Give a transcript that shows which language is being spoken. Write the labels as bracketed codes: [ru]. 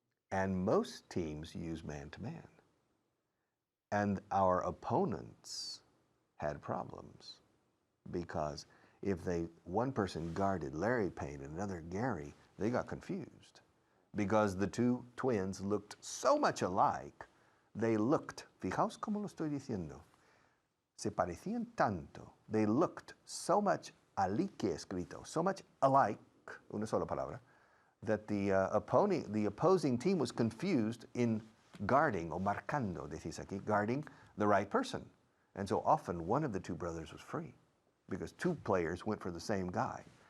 [en] And most teams use man-to-man. And our opponents had problems because if one person guarded Larry Payne and another Gary, they got confused because the 2 twins looked so much alike. They looked, [es] fijaos como lo estoy diciendo, se parecían tanto. [en] They looked so much alique [es] escrito, [en] so much alike, [es] una sola palabra, [en] that the opposing team was confused in guarding, [es] o marcando, decís aquí, [en] guarding the right person. And so often one of the 2 brothers was free because 2 players went for the same guy.